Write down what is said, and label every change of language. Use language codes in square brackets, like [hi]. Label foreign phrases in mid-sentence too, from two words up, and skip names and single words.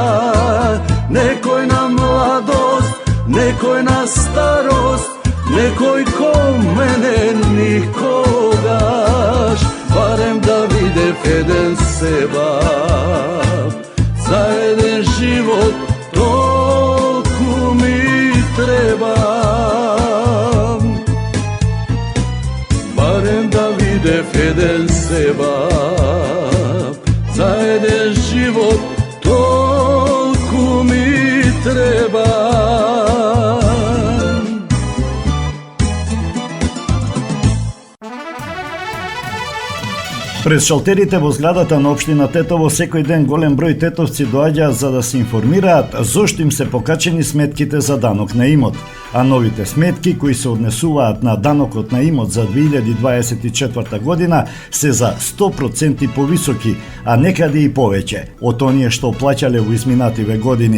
[mk] Некој на младост, некој на старост, некој ко мене никогаш, [sr] barem da vidim jedan sevap, za jedan život toliko mi treba. Barem da vidim jedan sevap, za jedan život toliko mi treba. [mk] Пред шалтерите во зградата на општина Тетово секој ден голем број тетовци доаѓаат за да се информираат зошто им се покачени сметките за данок на имот, а новите сметки кои се однесуваат на данокот на имот за 2024 година се за 100% повисоки, а некаде и повеќе од оние што плаќале во изминативе години.